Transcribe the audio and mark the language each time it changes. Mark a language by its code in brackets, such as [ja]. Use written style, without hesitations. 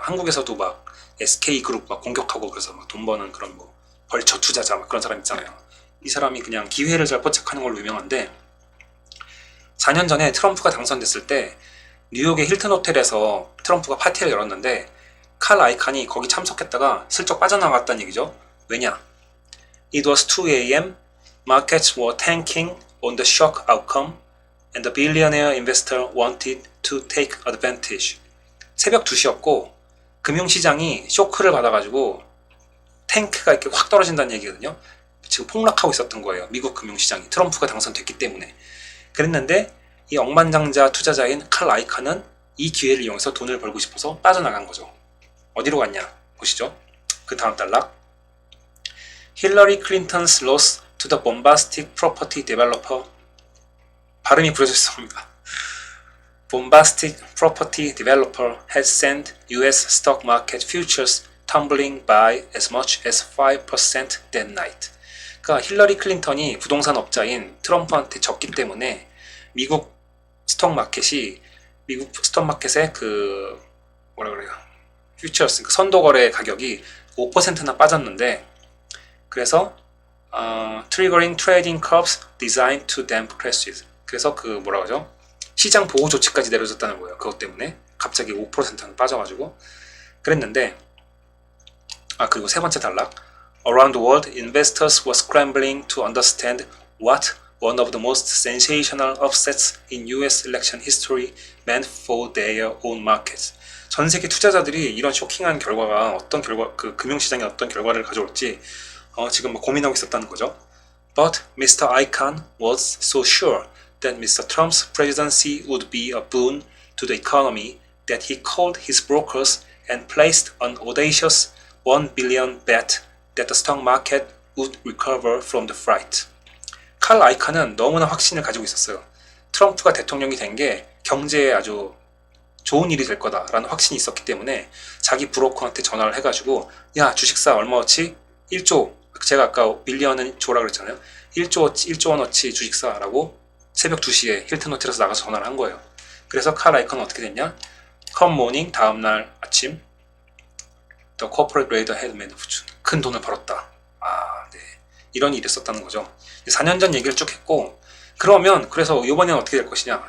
[ko] 한국에서도 막 SK그룹 막 공격하고 그래서 막 돈 버는 그런 뭐 벌처 투자자 막 그런 사람 있잖아요. 이 사람이 그냥 기회를 잘 포착하는 걸로 유명한데 4년 전에 트럼프가 당선됐을 때 뉴욕의 힐튼 호텔에서 트럼프가 파티를 열었는데 칼 아이칸이 거기 참석했다가 슬쩍 빠져나갔다는 얘기죠. 왜냐? [en] It was 2 a.m. Markets were tanking on the shock outcome and the billionaire investor wanted to take advantage. [ko] 새벽 2시였고 금융시장이 쇼크를 받아가지고 탱크가 이렇게 확 떨어진다는 얘기거든요. 지금 폭락하고 있었던 거예요. 미국 금융시장이 트럼프가 당선됐기 때문에. 그랬는데 이 억만장자 투자자인 칼 아이칸은 이 기회를 이용해서 돈을 벌고 싶어서 빠져나간 거죠. 어디로 갔냐? 보시죠. 그 다음 단락. [en] Hillary Clinton's loss to the bombastic property developer. [ko] 발음이 부러졌습니다. [en] Bombastic property developer has sent US stock market futures tumbling by as much as 5% that night. [ko] 그러니까 힐러리 클린턴이 부동산 업자인 트럼프한테 졌기 때문에 미국 스톡마켓의 그 뭐라 그래요? 퓨처스, 선도 거래 가격이 5%나 빠졌는데 그래서 [en] triggering trading curbs designed to damp crashes. [ko] 그래서 그 뭐라 그러죠? 시장 보호 조치까지 내려졌다는 거예요. 그것 때문에 갑자기 5%는 빠져가지고 그랬는데 그리고 세 번째 단락. [en] Around the world, investors were scrambling to understand what one of the most sensational upsets in US election history meant for their own markets. [ko] 전 세계 투자자들이 이런 쇼킹한 결과가 그 금융시장에 어떤 결과를 가져올지 지금 고민하고 있었다는 거죠. [en] But Mr. Icahn was so sure that Mr. Trump's presidency would be a boon to the economy that he called his brokers and placed an audacious $1 billion bet that the stock market would recover from the fright. [ko] 칼 아이칸은 너무나 확신을 가지고 있었어요. 트럼프가 대통령이 된 게 경제에 아주 좋은 일이 될 거다라는 확신이 있었기 때문에 자기 브로커한테 전화를 해가지고 야 주식사 얼마어치? 1조 제가 아까 빌리언은 조라 그랬잖아요. 1조 원어치 주식사라고 새벽 2시에 힐튼 호텔에서 나가서 전화를 한 거예요. 그래서 칼 아이컨은 어떻게 됐냐? [en] Come morning, [ko] 다음날 아침 [en] The corporate raider had made a fortune. [ko] 큰 돈을 벌었다. 네. 이런 일이 있었다는 거죠. 4년 전 얘기를 쭉 했고 그래서 이번에는 어떻게 될 것이냐?